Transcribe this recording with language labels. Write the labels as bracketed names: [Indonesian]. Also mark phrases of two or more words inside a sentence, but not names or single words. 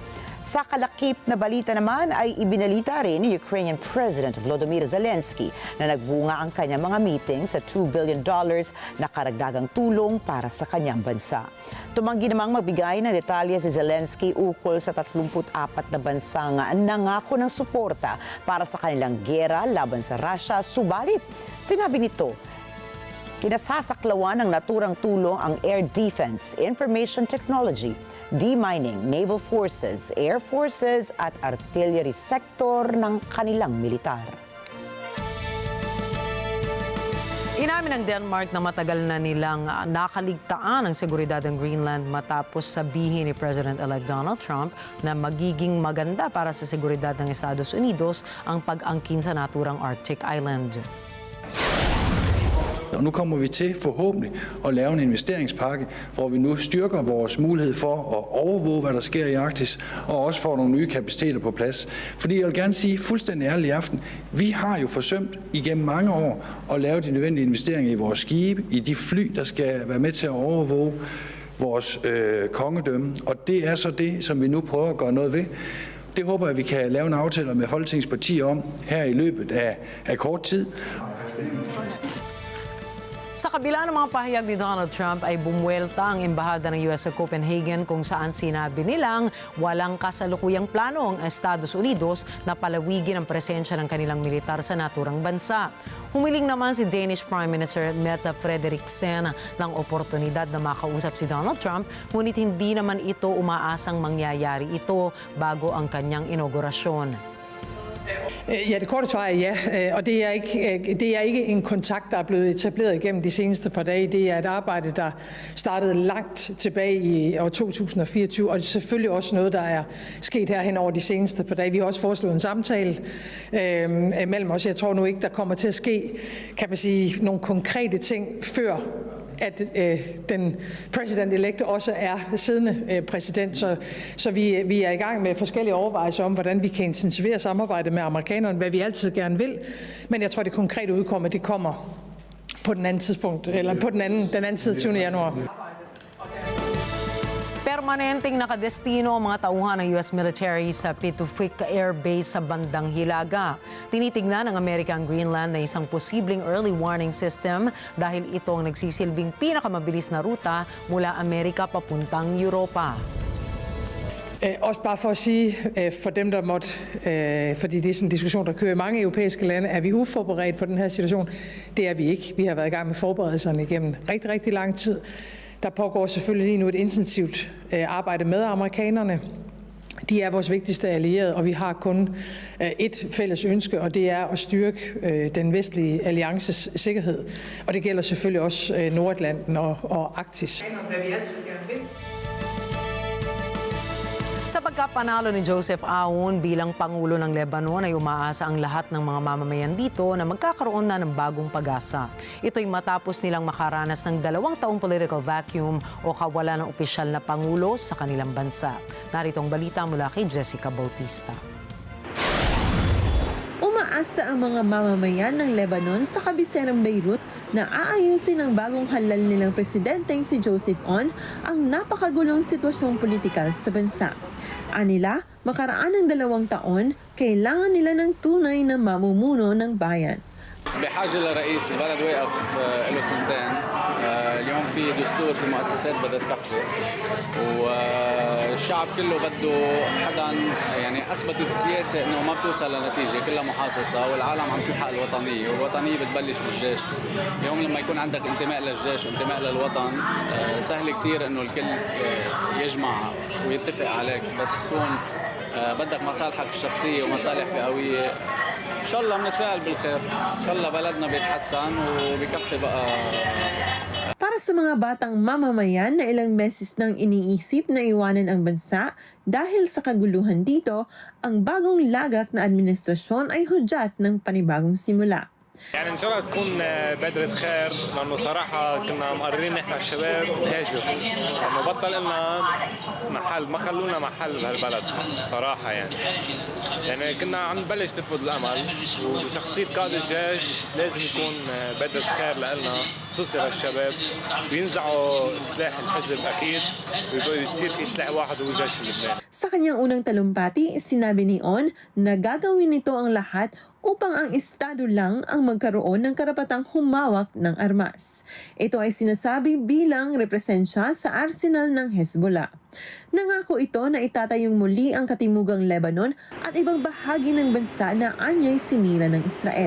[Filipino] Sa kalakip na balita naman ay ibinalita rin ni [English] Ukrainian President [Filipino] Volodymyr Zelensky na nagbunga ang kanyang mga meeting sa $2 billion na karagdagang tulong para sa kanyang bansa. Tumanggi namang magbigay ng detalye si Zelensky ukol sa 34 na bansang nangako ng suporta para sa kanilang giyera laban sa Russia. Subalit, sinabi nito, kinasasaklawan ng naturang tulong ang [English] air defense, information technology, demining, naval forces, air forces [Filipino] at [English] artillery sector [Filipino] ng kanilang militar. Inamin ng Denmark na matagal na nilang nakaligtaan ang seguridad ng Greenland matapos sabihin ni President-elect Donald Trump na magiging maganda para sa seguridad ng Estados Unidos ang pag-angkin sa naturang [English] Arctic Island. [Danish] Og nu kommer vi til forhåbentlig at lave en investeringspakke, hvor vi nu styrker vores mulighed for at overvåge, hvad der sker i Arktis, og også får nogle nye kapaciteter på plads. Fordi jeg vil gerne sige fuldstændig ærligt i aften, vi har jo forsømt igennem mange år at lave de nødvendige investeringer i vores skibe, i de fly, der skal være med til at overvåge vores kongedømme. Og det er så det, som vi nu prøver at gøre noget ved. Det håber jeg, vi kan lave en aftale med Folketingets partier om her i løbet af kort tid. [Filipino] Sa kabila ng mga pahayag ni Donald Trump ay bumuwelta ang embahada ng US sa Copenhagen kung saan sinabi nilang walang kasalukuyang plano ang Estados Unidos na palawigin ang presensya ng kanilang militar sa naturang bansa. Humiling naman si [English] Danish Prime Minister [Filipino] Mette Frederiksen ng oportunidad na makausap si Donald Trump, ngunit hindi naman ito umaasang mangyayari ito bago ang kanyang inaugurasyon. [Danish] Ja, det korte svar er ja, og det er ikke en kontakt, der er blevet etableret igennem de seneste par dage. Det er et arbejde, der startede langt tilbage i år 2024, og det er selvfølgelig også noget, der er sket her hen over de seneste par dage. Vi har også foreslået en samtale mellem os. Jeg tror nu ikke, der kommer til at ske, kan man sige, nogle konkrete ting før at den president-elect også er siddende præsident. Så vi er i gang med forskellige overvejelser om, hvordan vi kan intensivere samarbejdet med amerikanerne, hvad vi altid gerne vil. Men jeg tror, det konkrete udkomme, det kommer på den anden tidspunkt, eller på den anden side 20. januar. [Filipino] Permanenteng nakadestino ang mga tauhan ng US military sa Pituffik Air Base sa bandang Hilaga. Tinitignan ng American Greenland na isang posibleng [English] early warning system [Filipino] dahil ito ang nagsisilbing pinakamabilis na ruta mula Amerika papuntang Europa. [Danish] Også bare for at sige, for dem, der måtte, fordi det er sådan en diskussion, der kører i mange europæiske lande, er vi uforberedt på den her situation? Det er vi ikke. Vi har været i gang med forberedelserne igennem rigtig, rigtig lang tid. Der pågår selvfølgelig lige nu et intensivt arbejde med amerikanerne. De er vores vigtigste allierede, og vi har kun et fælles ønske, og det er at styrke den vestlige alliances sikkerhed. Og det gælder selvfølgelig også Nordatlanten og Arktis. Hvad vi altid gerne vil. [Filipino] Sa pagkapanalo ni Joseph Aoun bilang Pangulo ng Lebanon ay umaasa ang lahat ng mga mamamayan dito na magkakaroon na ng bagong pag-asa. Ito'y matapos nilang makaranas ng 2 taong [English] political vacuum [Filipino] o kawalan ng opisyal na Pangulo sa kanilang bansa. Narito ang balita mula kay Jessica Bautista. Umaasa ang mga mamamayan ng Lebanon sa kabiserang Beirut na aayusin ang bagong halal nilang presidenteng si Joseph Aoun ang napakagulong sitwasyong politikal sa bansa. Anila, makaraan ng 2 taon, kailangan nila ng tunay na mamumuno ng bayan. [Arabic] بحاجة لرئيس البلد وقف له سنتين اليوم في دستور في مؤسسات بدها تكفي والشعب كله بده حدا يعني أثبتت السياسة إنه ما بتوصل لنتيجة كلها محاصصة والعالم عم تلحق الوطنية والوطنية بتبلش بالجيش. اليوم لما يكون عندك انتماء للجيش وانتماء للوطن سهل كتير إنه الكل يجمع ويتفق عليك بس تكون بدك مصالحك الشخصية ومصالح فئوية. إن شاء الله بنتفائل بالخير. إن شاء الله بلدنا بيتحسن وبكفي بقى. [Filipino] Para sa mga batang mamamayan na ilang beses nang iniisip na iwanan ang bansa dahil sa kaguluhan dito, ang bagong lagak na administrasyon ay hudyat ng panibagong simula. [Arabic] يعني ان شاء الله تكون بادرة خير لانه صراحة كنا مقررين نحن الشباب نهاجر لانه بطل لنا محل ما خلونا محل بهالبلد صراحة يعني كنا عم نبلش نفقد الامل وبشخصية قائد الجيش لازم يكون بادرة خير لنا خصوصي للشباب وينزعوا سلاح الحزب اكيد ويصير في سلاح واحد هو جيش لبنان. [Filipino] Sa kanyang unang talumpati, sinabi ni Aoun na gagawin nito ang lahat upang ang estado lang ang magkaroon ng karapatang humawak ng armas. Ito ay sinasabi bilang represensya sa arsenal ng Hezbollah. Nangako ito na itatayong muli ang katimugang Lebanon at ibang bahagi ng bansa na anyay sinira ng Israel.